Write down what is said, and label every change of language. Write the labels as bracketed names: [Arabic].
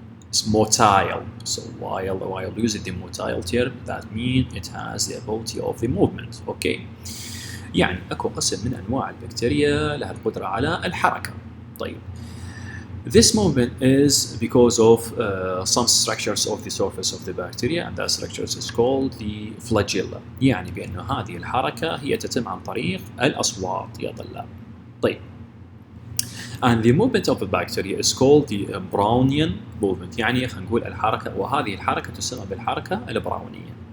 [English] It's motile. So while using the motile term, that means it has the ability of the movement. Okay. [Arabic] يعني اكو قسم من انواع البكتيريا لها القدره على الحركه. [English] طيب this movement is because of some structures of the surface of the bacteria, and that structures is called the flagella. [Arabic] يعني بأنه هذه الحركة هي تتم عن طريق الأصوات يا طلاب. [English] طيب and the movement of the bacteria is called the Brownian movement. [Arabic] يعني خلينا نقول الحركة، وهذه الحركة تسمى بالحركة البراونية.